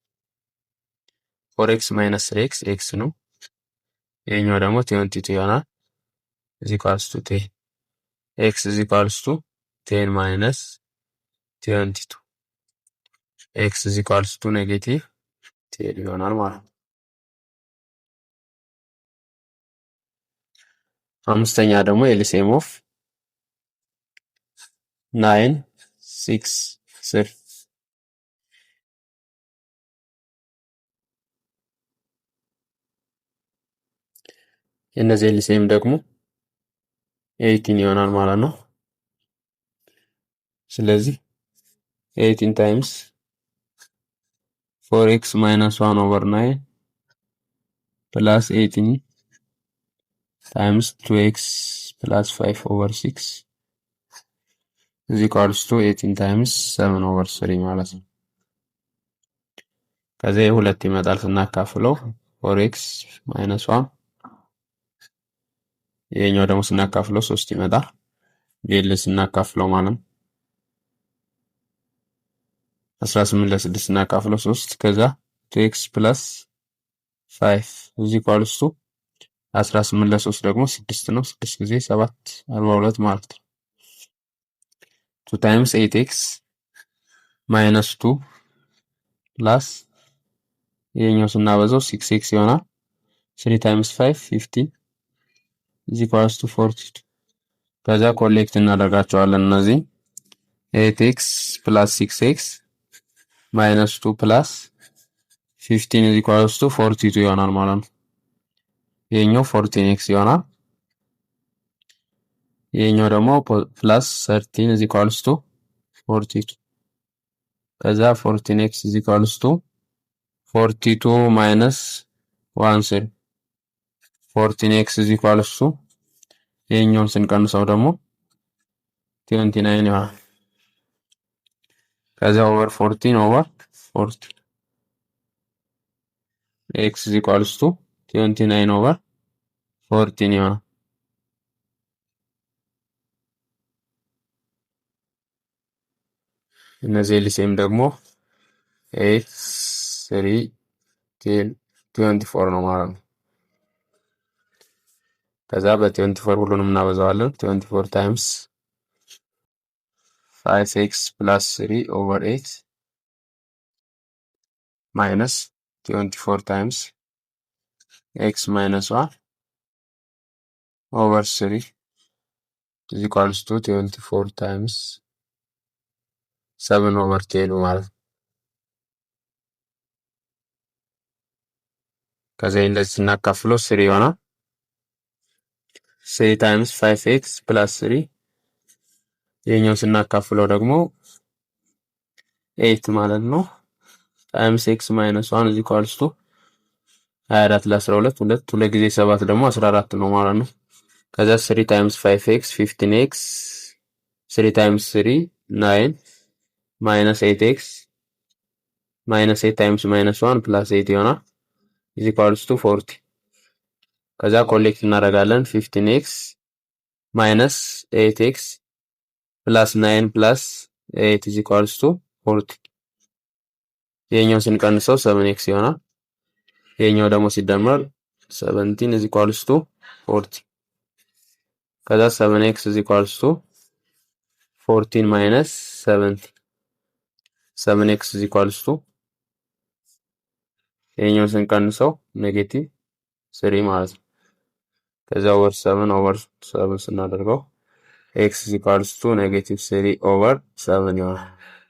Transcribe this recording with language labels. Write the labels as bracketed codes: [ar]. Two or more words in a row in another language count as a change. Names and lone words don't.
[en] 4x minus 3x x [am] ነው ይሄኛው ደግሞ 22 ይሆናል [en] is equals to 10 x is equals to 10 minus 22 x is equals to negative 10 [am] ይሆናል ማለት ነው አምስተኛ ደግሞ [en] LCM of [am] 9 6 3 የነዚህ ኤልሲኤም ደግሞ 18 ይሆናል ማለት ነው [en] ስለዚህ 18 times 4x minus 1 over 9 plus 18 times 2x plus 5 over 6 is equals to 18 times 7 over 3 [am] ማለት ነው ከዛ ሁለት ይመጣል ስናካፍለው [en] 4x minus 1 [am] ይሄኛው ደግሞ ስናካፍለው 3 ይመጣል ይሄን ስናካፍለው ማለት 18 ለ6 ስናካፍለው 3 ከዛ [en] 2x plus 5 is equals to [am] 18 ለ3 ደግሞ 6 ነው 6 ጊዜ 7 42 ማለት ነው [en] 2 times 8x minus 2 plus [am] ይሄኛው ስናበዛው 6x ይሆናል [en] 3 times 5 15 is equals to 42 [am] ከዛ ኮሌክት እናደርጋቸዋለን እነዚህ [en] 8x plus 6x minus 2 plus 15 is equals to 42 [am] ይሆናል ማለት ነው ይሄኛው 14x ይሆናል ይሄኛው ደግሞ [en] plus 13 is equals to 42 ከዛ 14x is equals to 42 minus 1 14x is equals to [am] ይሄኛውን ስንቀንሰው ደግሞ [en] 29 [am] ይሆናል። ከዚያ [en] over 14 over 40 x is equals to 29 over 14 ይሆናል። [am] እነዚህ ኤልሲኤም ደግሞ 8 3 10 24 ነው ማለት ነው። ከዛ በ24 ሁሉንም እናበዛዋለን። [en] 24 times 5x plus 3 over 8 minus 24 times x minus 1 over 3 is equals to 24 ታይምስ [am] 7 ኦቨር 10 ማለት ነው። ከዛ እንደዚህ ስናካፍለው 3 ይሆናል። [en] 3 times 5x plus 3 [am] ይሄኛው ስናካፍለው ደግሞ 8 ማለት ነው። [en] times x minus 1 is equals to 24 [am] ለ12 2 ጊዜ 7 ደግሞ 14 ነው ማለት ነው። ከዛ [en] 3 times 5x 15x 3 times 3 9 minus 8x minus 8 times minus 1 plus 8 ይሆናል is equals to 40። [am] ከዛ ኮሌክት እናደርጋለን [en] 15x minus 8x plus 9 plus 8 is equals to 40። [am] ይሄኛው ስንቀንሰው 7x ይሆናል። ይሄኛው ደግሞ ሲደመር [en] 17 is equals to 40። ከዛ 7x is equals to 14 minus 70 7x is equals to [am] ይሄኛው ስንቀንሰው ኔጌቲቭ 3 ማለት ነው። ከዛ [en] over 7 over 7 [am] ስናደርገው [en] x is equals to negative 3 over 7 [am] ይሆናል።